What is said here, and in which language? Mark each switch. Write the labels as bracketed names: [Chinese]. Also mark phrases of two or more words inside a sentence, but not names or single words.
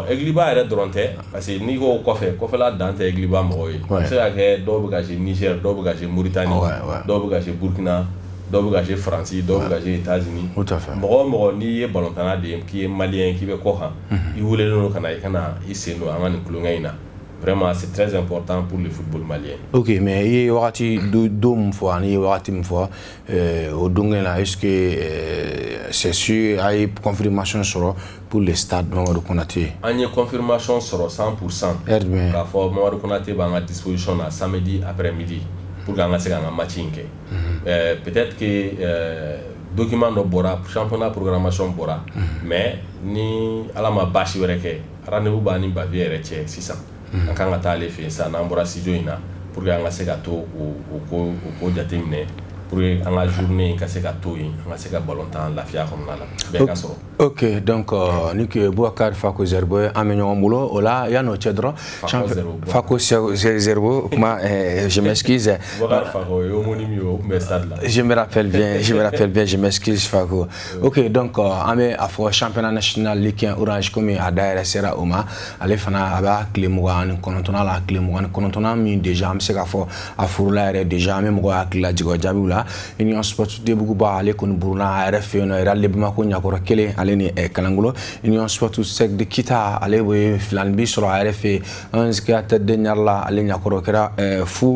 [Bambara] Aigliba yɛrɛ dɔrɔn tɛ [French] parce que [Bambara] n'i ko kɔfɛla dan tɛ Aigliba mɔgɔw ye a bɛ se ka kɛ dɔw bɛ ka jouer Niger dɔw bɛ ka jouer Mauritanie dɔw bɛ ka jouer Burkina dɔw bɛ ka jouer Faransi dɔw bɛ ka jouer États-Unis mɔgɔ o mɔgɔ n'i ye balontanna de ye k'i ye malien k'i bɛ kɔ kan i welelen don ka na i kana i sen don an ka nin kulonkɛ in na [French] vraiment c'est très important pour le football malien. Ok, mais il y a [Bambara] wakati do mun fɔ ani wakati mun fɔ o dongɛ la [French] est-ce que c'est sûr [Bambara] a ye confirmation sɔrɔ [French] pour le stade [Bambara] Mamadu Konaté? An ye confirmation sɔrɔ 100% k'a fɔ Mamadu Konaté b'an ka disposition na [French] samedi après-midi pour que [Bambara] an ka se k'an ka match in kɛ [French] peut-être que document [Bambara] dɔ bɔra [French] championnat programmation [Bambara] bɔra mais ni ala ma baasi wɛrɛ kɛ rendez-vous b'a ni Bavier yɛrɛ cɛ sisan an kan ka taa ale fɛ yen sisan n'an bɔra studio in na [French] pour que [Bambara] an ka se ka to o ko jateminɛ [French] pour que [Bambara] an ka journée ka se ka to yen an ka se ka balontan lafiya kɔnɔna la bɛɛ ka sɔrɔ. [French] Ok, donc [Bambara] ni que Boubacar Fako Zerbo an bɛ ɲɔgɔn bolo o la yan'o cɛ dɔrɔn Fako Zerbo kuma [French] je m'excuse [Bambara] Boubacar Fako ye homonyme ye o tun bɛ stade la. [French] Je me rappelle bien je m'excuse Fako. Ok, donc [Bambara] an bɛ a fɔ [French] championnat national Ligue 1 Orange [Bambara] komi a dayɛlɛ sera o ma ale fana a b'a tile 29 la tile 29 min déjà an bɛ se k'a fɔ a furula yɛrɛ déjà an bɛ mɔgɔw hakili lajigin o jaabiw la Union Sportive de Buguba ale kɔni buruna a yɛrɛ fɛ yen nɔ Real de Bamako ɲakɔrɔ kelen ale ni Kalangolo Union Sportive Sec de Kita ale bɛ filan bi sɔrɔ a yɛrɛ fɛ an sigira [French] tête de [Bambara] ɲari la ale ɲakɔrɔ kɛra fu